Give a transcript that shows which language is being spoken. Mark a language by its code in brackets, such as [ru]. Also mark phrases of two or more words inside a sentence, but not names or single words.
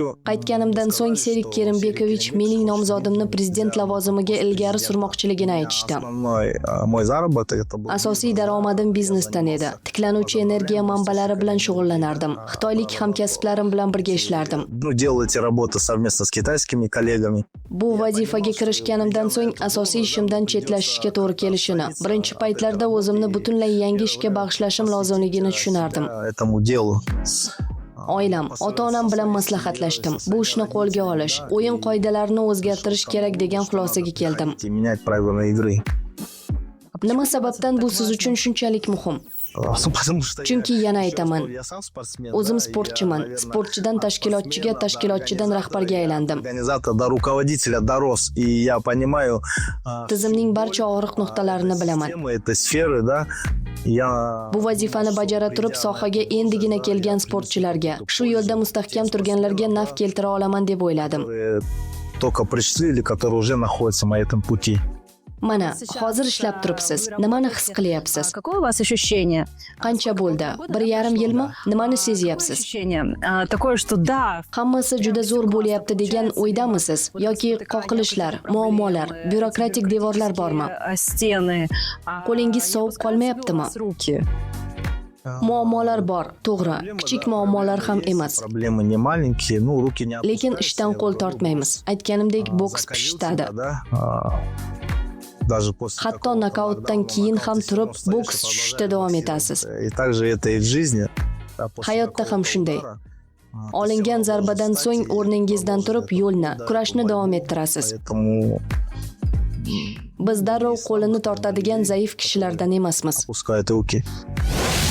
[uz] Qaytganimdan so'ng Serik Kerimbekovich mening nomzodimni prezident lavozimiga ilgari surmoqchiligini aytishdi. [ru] основной мой заработок это был [uz] Asosiy daromadim biznesdan edi. Tiklanuvchi energiya manbalari bilan shug'ullanardim. Xitoylik hamkasblarim bilan birga ishlardim. [ru] делал эти работы совместно с китайскими коллегами. [uz] Bu vazifaga kirishganimdan so'ng asosiy ishimdan chetlashishga to'g'ri kelishini, birinchi paytlarda o'zimni butunlay yangi ishga bag'ishlashim lozimligini tushunardim. [ru] Этому делу. [uz] Oilam, ota-onam bilan maslahatlashdim. Bu ishni qo'lga olish, o'yin qoidalarini o'zgartirish kerak degan xulosaga keldim. [ru] И менять правила игры. [uz] Nima sababdan bu siz uchun shunchalik muhim? [ru] Потому что [uz] Chunki yana aytaman, [ru] я сам спортсмен. [uz] o'zim sportchiman. Sportchidan tashkilotchiga, tashkilotchidan rahbarga aylandim. [ru] Организатор до руководителя дорос. И я понимаю [uz] Tizimning barcha og'riq nuqtalarini bilaman. [ru] темы этой сферы, да. Я [uz] Bu vazifani bajara turib sohaga endigina kelgan sportchilarga, shu yo'lda mustahkam turganlarga naf keltira olaman deb o'yladim. [ru] которые только пришли или которые уже находятся на этом пути. [uz] Mana, hozir ishlab turibsiz. Nimani his qilyapsiz? [ru] Какое у вас ощущение? [uz] Qancha bo'ldi? 1,5 yilmi? Nimani sezyapsiz? [ru] Ощущение такое, что да, [uz] Hammasi juda zo'r bo'lyapti degan o'ydamisiz yoki qoqilishlar, muammolar, byurokratik devorlar bormi? [ru] стены, [uz] Qo'lingiz sovib qolmayaptimi? [ru] руки. [uz] Muammolar bor, to'g'ri. Kichik muammolar ham emas. [ru] Проблемы не маленькие, ну руки не [uz] Lekin ishdan qo'l tortmaymiz. Aytganimdek, boks pishitadi. [ru] да. Даже после [uz] Hatto nokautdan keyin ham turib boks tushishda davom etasiz. [ru] И также это и в жизни. Да, после [uz] Hayotda ham shunday. [ru] удара, [uz] Olingan zarbadan so'ng o'rningizdan turib yo'lni, kurashni davom ettirasiz. [ru] Поэтому [uz] Biz darrov qo'lini tortadigan zaif kishilardan emasmiz. [ru] Опускает руки.